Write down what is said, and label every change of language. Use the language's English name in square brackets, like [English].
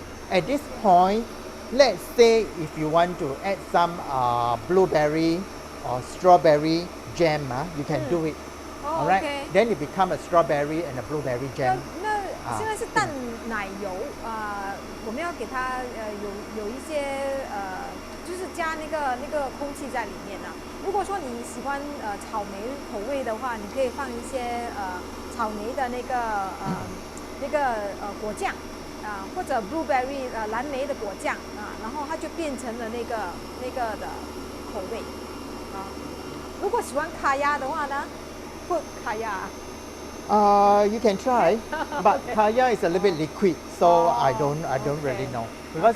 [English] At this point, let's say if you want to add some blueberry or strawberry jam, you can do it. 哦 Alright, OK。 then it become a strawberry and a blueberry 那 jam. [Chinese] 那现在是淡奶油我们要给它有一些就是加那个空气在里面啊。如果说你喜欢草莓口味的话，你可以放一些草莓的那个果酱或者 blueberry 蓝莓的果酱然后它就变成了那个的口味如果喜欢卡亚的话呢，不卡亚。 [English] You can try, but kaya is a little bit liquid, so I don't really know because